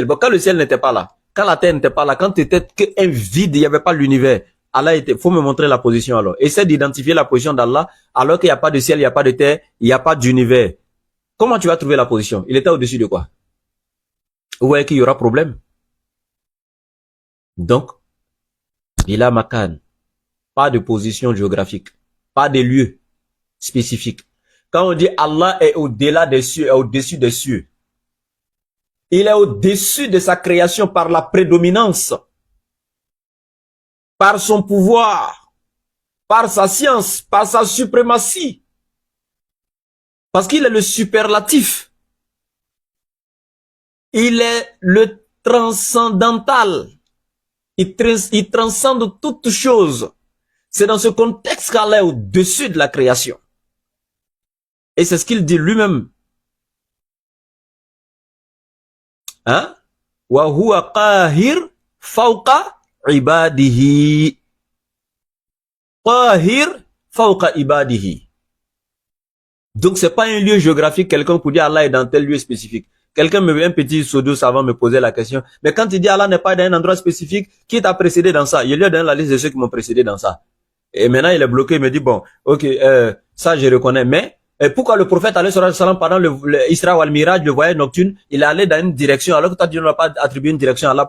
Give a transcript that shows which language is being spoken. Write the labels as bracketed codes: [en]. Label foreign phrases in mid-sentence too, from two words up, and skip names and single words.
[fr] Bon, quand le ciel n'était pas là, quand la terre n'était pas là, quand tu étais qu'un vide, il n'y avait pas l'univers, Allah était, faut me montrer la position alors. Essaie d'identifier la position d'Allah alors qu'il n'y a pas de ciel, il n'y a pas de terre, il n'y a pas d'univers. Comment tu vas trouver la position? Il était au-dessus de quoi? Ouais, qu'il y aura problème. Donc, [ar] بلا مكان, [fr] pas de position géographique, pas de lieu spécifique. Quand on dit Allah est au-delà des cieux, est au-dessus des cieux, il est au-dessus de sa création par la prédominance, par son pouvoir, par sa science, par sa suprématie. Parce qu'il est le superlatif. Il est le transcendantal. Il transcende toute chose. C'est dans ce contexte qu'Allah est au-dessus de la création. Et c'est ce qu'il dit lui-même. Hein? [ar] وهو قاهر فوق عباده. قاهر فوق عباده. [fr] Donc c'est pas un lieu géographique, quelqu'un pour dire Allah est dans tel lieu spécifique. Quelqu'un me un petit pseudo savant me poser la question. Mais quand il dit Allah n'est pas dans un endroit spécifique, qui t'a précédé dans ça? Il lui a donné la liste de ceux qui m'ont précédé dans ça. Et maintenant il est bloqué, il me dit bon, ok, ça je reconnais, mais pourquoi le prophète [ar] عليه السلام [fr] pendant le [ar] الإسراء والمعراج, [fr] le voyage nocturne, il est allé dans une direction alors que toi tu n'as pas attribué une direction à Allah?